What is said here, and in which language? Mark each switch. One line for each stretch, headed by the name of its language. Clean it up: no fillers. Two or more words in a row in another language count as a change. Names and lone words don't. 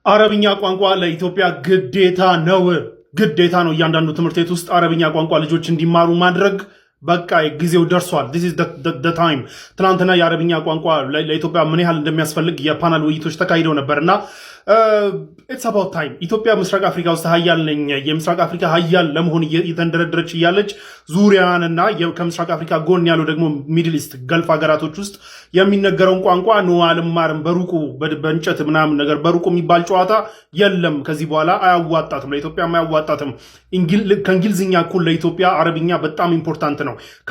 Amharic: አረብኛ ቋንቋ ለኢትዮጵያ ግዴታ ነው። እያንዳንዱ ትምህርት ቤት ውስጥ አረብኛ ቋንቋ ልጆች እንዲማሩ ማድረግ በቃ ጊዜው ደርሷል።
English: this is the
Amharic: time። ትናንትና የአረብኛ ቋንቋ ለኢትዮጵያ ምን ያህል እንደሚያስፈልግ የፓናል ውይይቶች ተካሂደው ነበርና
English: it's about time።
Amharic: ኢትዮጵያ ምስራቅ አፍሪካ ውስጥ ሀያል ነኝ የምስራቅ አፍሪካ ሀያል ለመሆን እየተንደረደረች እያለች ዙሪያንና ከምስራቅ አፍሪካ ጎን ያሉ ደግሞ ሚድል ኢስት ገልፍ ሀገራቶች ውስጥ የሚነገረውን ቋንቋ ነው አልማርም በሩቁ በእንጨት ምናምን ነገር በሩቁ የሚባል ጨዋታ የለም። ከዚህ በኋላ አያዋጣትም፣ ለኢትዮጵያ አያዋጣትም። ከእንግሊዝኛ እኩል ለኢትዮጵያ አረብኛ በጣም ኢምፖርታንት ነው።